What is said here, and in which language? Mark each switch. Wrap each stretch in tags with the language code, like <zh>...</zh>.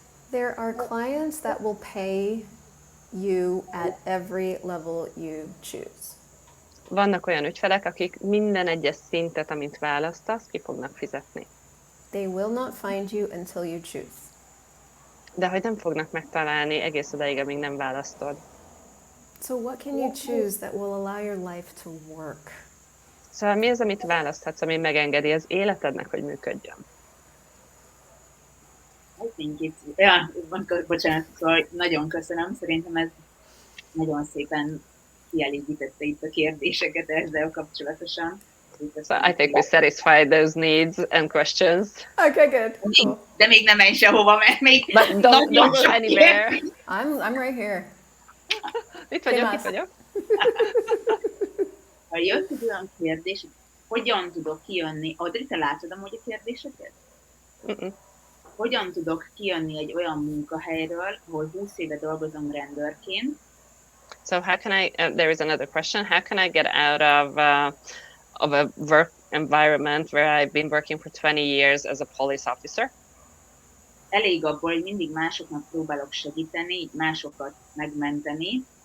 <en>There are clients that will pay you at every level you choose.</en> <hu>Vannak olyan ügyfelek, akik minden egyes szintet, amit választasz, ki fognak fizetni.</hu> <en>They will not find you until you choose.</en> <hu>De hogy nem fognak megtalálni egész odáig, amíg nem választod.</hu> <en>So what can you choose that will allow your life to work?</en> <hu>Szóval mi az, amit választhatsz, ami megengedi az életednek, hogy működjön?</hu> <en>I think</en> <hu>bocsánat, szóval nagyon köszönöm, szerintem ez nagyon szépen kielégítette itt a kérdéseket ezzel kapcsolatosan.</hu> <en>So I think we satisfied those needs and questions. Okay, good. Cool.</en> <hu>De még nem menj sehova, mert még</hu> <en>But don't go anywhere. I'm right here.</en> <hu>Itt vagyok. Ha jött egy olyan kérdés, hogyan tudok kijönni, Audrey, te látod amúgy a kérdéseket? Hogyan tudok kijönni egy olyan munkahelyről, ahol 20 éve dolgozom rendőrként?</hu> <en>So how can I, there is another question, how can I get out of a work environment where I've been working for 20 years as a police officer?</en> <hu>Elég abból, hogy mindig másoknak próbálok segíteni, másokat megmenteni.</hu>